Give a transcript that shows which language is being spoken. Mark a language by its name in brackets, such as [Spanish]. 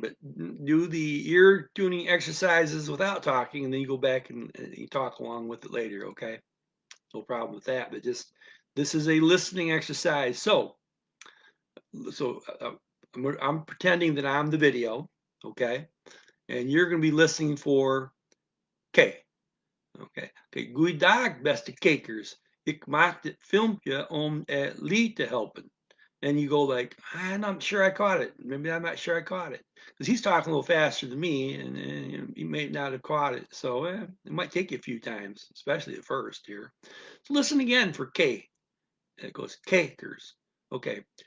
[English] But do the ear tuning exercises without talking, and then you go back and you talk along with it later. Okay, no problem with that. But just this is a listening exercise. So I'm pretending that I'm the video, okay? And you're going to be listening for K, okay? [Dutch] Okay, goeiedag, beste kijkers. Ik maak dit filmpje om Lee te helpen. [English] And you go like, I'm not sure I caught it. Maybe I'm not sure I caught it. Because he's talking a little faster than me, and you may not have caught it. So it might take you a few times, especially at first here. So listen again for K. It goes cakers. Okay.